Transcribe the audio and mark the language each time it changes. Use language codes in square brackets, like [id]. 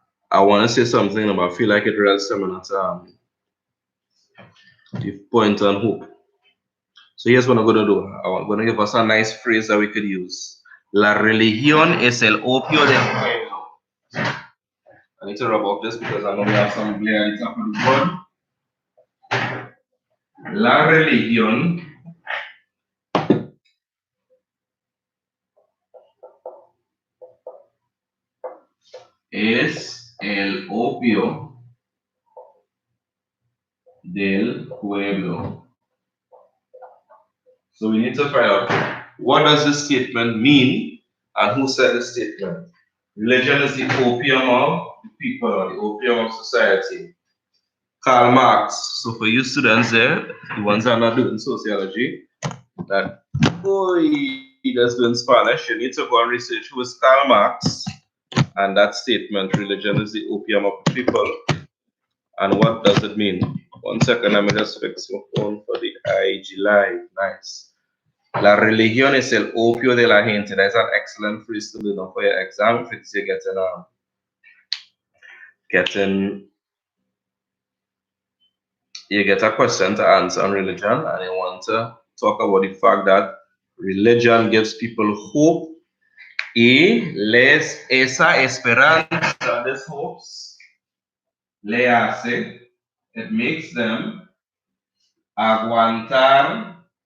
[en] I want to say something, but I feel like it relates similar to the point on hope. So here's what I'm going to do. I'm going to give us a nice phrase that we could use. [es] La religión es el opio del pueblo. [en] I need to rub off this because I know we have some glare on the top of the board. [es] La religión es el opio del pueblo. [en] So we need to find out what does this statement mean and who said the statement. Religion is the opium of the people or the opium of society. Karl Marx. So for you students there, the ones that are not doing sociology, that just doing Spanish, you need to go and research who is Karl Marx and that statement, religion is the opium of the people. And what does it mean? 1 second, let me just fix my phone for the IG Live. Nice. [es] La religión es el opio de la gente. [en] That's an excellent phrase to learn for your exam if you're getting You get a question to answer on religion, and you want to talk about the fact that religion gives people hope [es] y les esa esperanza, [en] these hopes, [es] le hace, [en] it makes them aguantar,